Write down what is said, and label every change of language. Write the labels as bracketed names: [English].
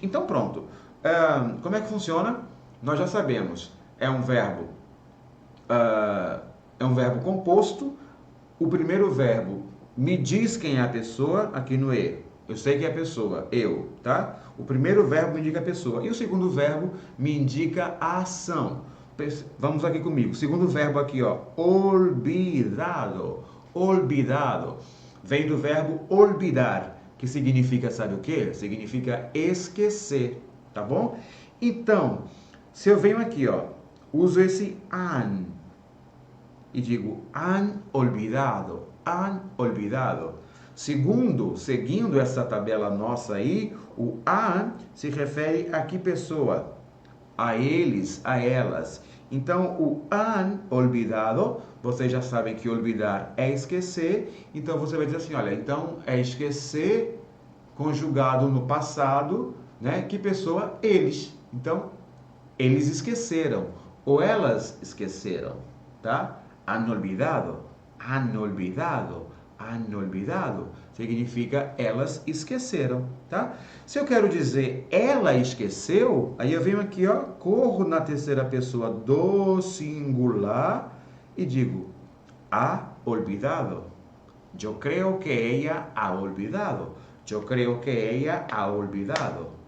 [Portuguese] Então pronto, como é que funciona? Nós já sabemos, é um verbo composto, o primeiro verbo me diz quem é a pessoa, aqui no E, eu sei que é a pessoa, eu, tá? O primeiro verbo me indica a pessoa, e o segundo verbo me indica a ação. Vamos aqui comigo. Segundo verbo aqui, ó, olvidado. Olvidado. Vem do verbo olvidar, que significa, sabe o quê? Significa esquecer, tá bom? Então, se eu venho aqui, ó, uso esse han e digo han olvidado, han olvidado. Seguindo essa tabela nossa aí, o han se refere a que pessoa? A eles, a elas. Então, o han olvidado, vocês já sabem que olvidar é esquecer, então você vai dizer assim, olha, então é esquecer conjugado no passado, né? Que pessoa? Eles. Então, eles esqueceram, ou elas esqueceram, tá? Han olvidado, han olvidado, han olvidado. Significa elas esqueceram, tá? Se eu quero dizer ela esqueceu, aí eu venho aqui, ó, corro na terceira pessoa do singular e digo ha olvidado. [Spanish] Eu creo que ella ha olvidado. Eu creo que ella ha olvidado.